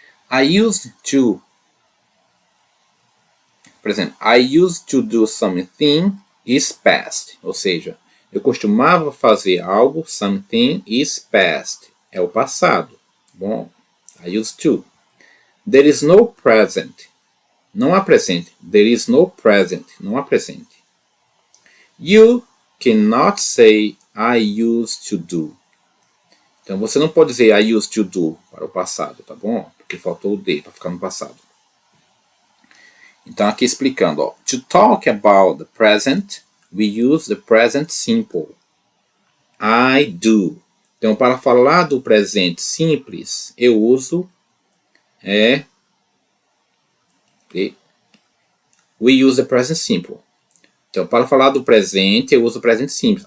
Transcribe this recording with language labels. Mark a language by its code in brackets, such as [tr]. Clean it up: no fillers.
[en] I used to, [pt] por exemplo, [en] I used to do something is past, [pt] ou seja, eu costumava fazer algo, [en] something is past, [pt] é o passado. [en] Bom, I used to. There is no present, [pt] não há presente. [en] There is no present, [pt] não há presente. [en] You cannot say I used to do. [pt] Então você não pode dizer [en] I used to do [pt] para o passado, tá bom? Porque faltou o D para ficar no passado. Então aqui explicando, ó. [en] To talk about the present, we use the present simple. I do. [pt] Então para falar do presente simples, eu uso [en] we use the present simple. [pt] Então para falar do presente, eu uso o presente simples.